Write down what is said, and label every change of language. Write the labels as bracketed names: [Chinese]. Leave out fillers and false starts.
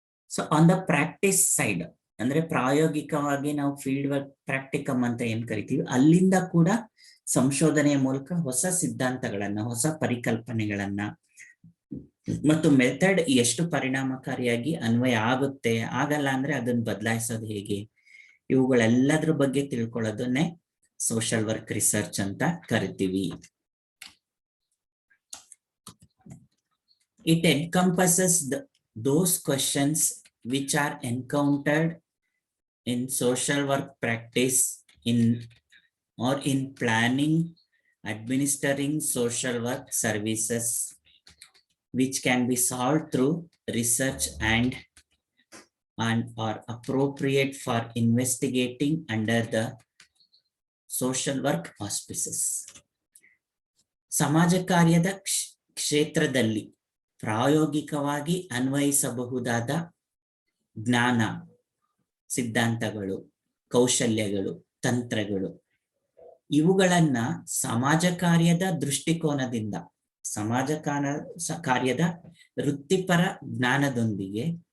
[English] so on the practice side [Kannada] ಅಂದ್ರೆ ಪ್ರಾಯೋಗಿಕವಾಗಿ ನಾವು ಫೀಲ್ಡ್ ವರ್ಕ್ ಪ್ರಾಕ್ಟಿಕಮ್ ಅಂತ ಏನ್ ಕರಿತೀವಿ, ಅಲ್ಲಿಂದ ಕೂಡ ಸಂಶೋಧನೆಯ ಮೂಲಕ ಹೊಸ ಸಿದ್ಧಾಂತಗಳನ್ನ, ಹೊಸ ಪರಿಕಲ್ಪನೆಗಳನ್ನ ಮತ್ತು ಮೆಥಡ್ ಎಷ್ಟು ಪರಿಣಾಮಕಾರಿಯಾಗಿ ಅನ್ವಯ ಆಗುತ್ತೆ, ಆಗಲ್ಲ ಅಂದ್ರೆ ಅದನ್ನ ಬದಲಾಯಿಸೋದು ಹೇಗೆ, ಇವುಗಳೆಲ್ಲದ್ರ ಬಗ್ಗೆ ತಿಳ್ಕೊಳ್ಳೋದನ್ನೇ ಸೋಷಿಯಲ್ ವರ್ಕ್ ರಿಸರ್ಚ್ ಅಂತ ಕರಿತೀವಿ. [English] It encompasses those questions which are encountered in social work practice in planning, administering social work services, which can be solved through research and are appropriate for investigating under the social work auspices. [Kannada] ಸಮಾಜ ಕಾರ್ಯದ ಕ್ಷೇತ್ರದಲ್ಲಿ ಪ್ರಾಯೋಗಿಕವಾಗಿ ಅನ್ವಯಿಸಬಹುದಾದ ಜ್ಞಾನ, ಸಿದ್ಧಾಂತಗಳು, ಕೌಶಲ್ಯಗಳು, ತಂತ್ರಗಳು ಇವುಗಳನ್ನ ಸಮಾಜ ಕಾರ್ಯದ ದೃಷ್ಟಿಕೋನದಿಂದ, ಸಮಾಜ ಕಾರ್ಯದ ವೃತ್ತಿಪರ ಜ್ಞಾನದೊಂದಿಗೆ